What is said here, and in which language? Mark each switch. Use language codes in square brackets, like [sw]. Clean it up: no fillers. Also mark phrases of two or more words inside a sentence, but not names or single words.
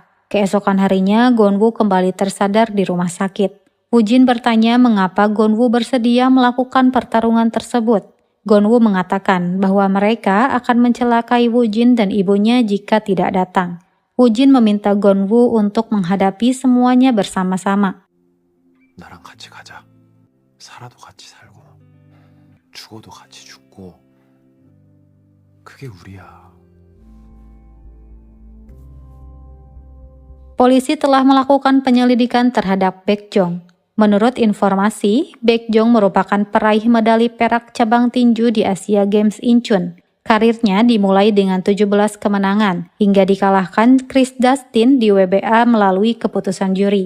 [id] Keesokan harinya, Gonwoo kembali tersadar di rumah sakit. Woo-jin bertanya mengapa Gonwoo bersedia melakukan pertarungan tersebut. Gonwoo mengatakan bahwa mereka akan mencelakai Woo-jin dan ibunya jika tidak datang. Woo-jin meminta Gonwoo untuk menghadapi semuanya bersama-sama. [ko] 나랑 같이 가자. 살아도 같이 살고 죽어도 같이 죽고 그게 우리야. [id] Polisi telah melakukan penyelidikan terhadap Baekjong. Menurut informasi, Baekjong merupakan peraih medali perak cabang tinju di Asia Games Incheon. Karirnya dimulai dengan 17 kemenangan hingga dikalahkan Chris Dustin di WBA melalui keputusan juri.